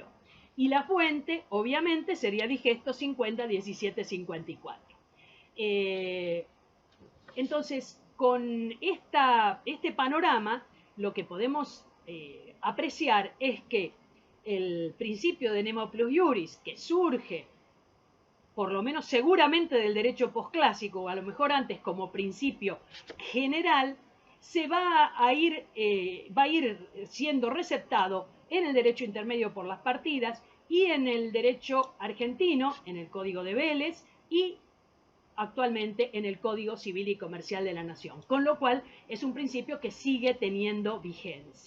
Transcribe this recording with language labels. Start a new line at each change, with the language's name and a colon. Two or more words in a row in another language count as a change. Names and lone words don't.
Spanish: Y la fuente, obviamente, sería Digesto 50 17 54. Entonces, con este panorama, lo que podemos apreciar es que el principio de
Latin: nemo plus iuris,
Spanish: que surge, por lo menos seguramente del derecho posclásico, o a lo mejor antes como principio general, va a ir siendo receptado en el derecho intermedio por las partidas y en el derecho argentino, en el Código de Vélez, y actualmente en el Código Civil y Comercial de la Nación, con lo cual es un principio que sigue teniendo vigencia.